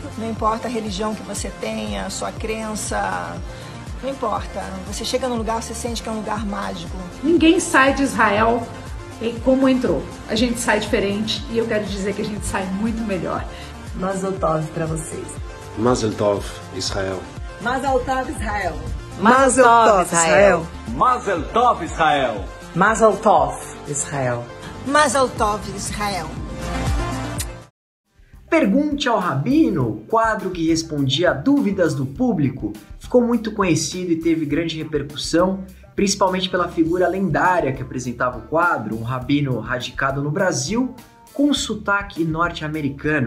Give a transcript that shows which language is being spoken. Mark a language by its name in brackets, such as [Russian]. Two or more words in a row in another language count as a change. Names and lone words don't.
[Portuguese] Não importa a religião que você tenha, a sua crença, não importa. Você chega num lugar, você sente que é um lugar mágico. Ninguém sai de Israel como entrou. A gente sai diferente e eu quero dizer que a gente sai muito melhor. [Hebrew] מזל טוב [Portuguese] para vocês. [Hebrew] מזל טוב, ישראל. מזל טוב, ישראל. מזל טוב, ישראל. מזל טוב, ישראל. מזל טוב, ישראל. מזל טוב, ישראל. [Portuguese] Pergunte ao Rabino, quadro que respondia a dúvidas do público, ficou muito conhecido e teve grande repercussão, principalmente pela figura lendária que apresentava o quadro, um rabino radicado no Brasil, com sotaque norte-americano.